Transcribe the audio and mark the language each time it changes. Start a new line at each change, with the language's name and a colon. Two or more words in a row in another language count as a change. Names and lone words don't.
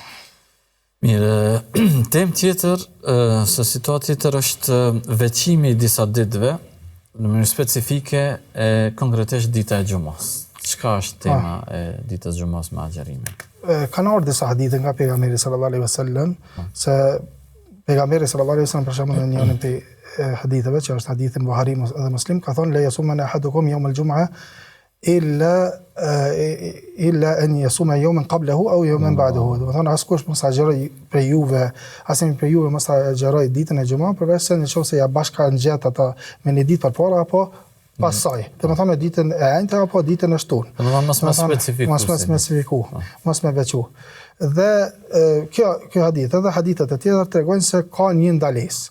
Albanian: Mirë, temë tjetër, se situatë tjetër është veçimi i disa ditëve në mënyrë specifike e konkretisht dita e xumës. Çka është tema e ditës xumës me agjërimin? Kanë ardhur disa hadithe nga pejgamberi
Arabic: صلى الله عليه وسلم
Albanian: se pejgamberi
Arabic: صلى الله عليه وسلم
Albanian: për shembull në njërin prej haditheve që është hadithi Buhari dhe Muslim ka thonë
Arabic: لا يصومن أحدكم يوم الجمعة إلا أن يصوم يوما قبله أو يوما بعده.
Albanian: Do të thonë askush mos agjëroj për juve, asnjë për juve mos agjëroj ditën e xumës përveç se nëse ja bashka ngjet ata me një ditë përpara apo pas saj. Do të thonë ditën e njëjtë apo ditën e shtunë. Do të thonë mos më specifiku. Mos më veçu. Dhe kjo hadith edhe hadithet e tjera tregojnë se ka një ndalesë.